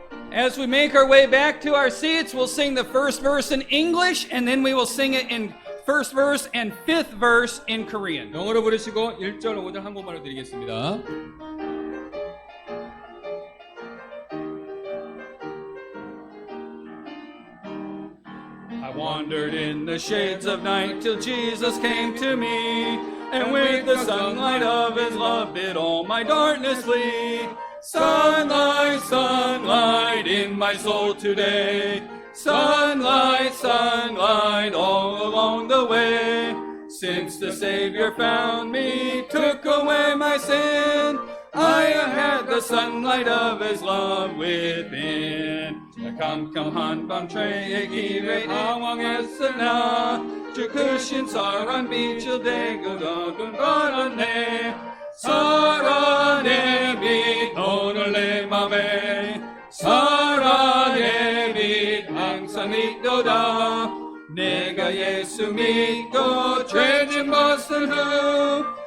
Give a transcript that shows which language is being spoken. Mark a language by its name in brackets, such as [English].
[English] As we make our way back to our seats, we'll sing the first verse in English, and then we will sing it in first verse and fifth verse in Korean. [Korean] 영어로 부르시고 1절, 5절 한국말로 드리겠습니다. [English] I wandered in the shades of night till Jesus came to me, and with the sunlight of his love did all my darkness flee. Sunlight, sunlight in my soul today. Sunlight, sunlight all along the way. Since the Savior found me, took away my sin, I have had the sunlight of his love within. [Korean] 캄캄한 밤 죄의 길에 당황했으나 주 크신 사랑 빛을 대고 더군 걸었네. 사랑의 빛 오늘 내 맘에 사랑의 빛 항상 있도다. 내가 예수 믿고 죄진 벗은 후